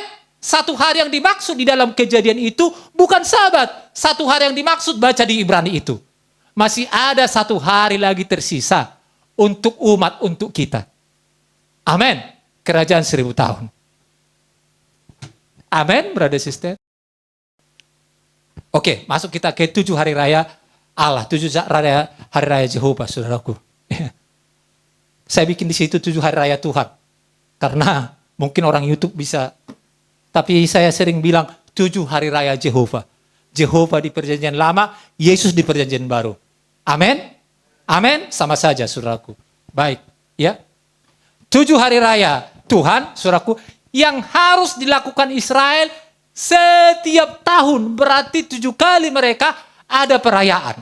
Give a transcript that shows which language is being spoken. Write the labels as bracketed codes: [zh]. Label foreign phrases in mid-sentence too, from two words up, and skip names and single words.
[id] 1 hari yang dimaksud di dalam Kejadian itu bukan sahabat. 1 hari yang dimaksud baca di Ibrani itu. Masih ada 1 hari lagi tersisa untuk umat, untuk kita. Amin. Kerajaan 1000 tahun. Amin, [en] brother sister. [id] Oke, masuk kita ke 7 hari raya Allah, 7 hari raya Jehovah, saudaraku. Saya bikin di situ 7 hari raya Tuhan. Karena mungkin orang YouTube bisa. Tapi saya sering bilang 7 hari raya Jehovah. Jehovah di perjanjian lama, Yesus di perjanjian baru. Amin. Amin, sama saja, saudaraku. Baik, ya. 7 hari raya Tuhan, saudaraku, yang harus dilakukan Israel setiap tahun. Berarti 7 kali mereka ada perayaan.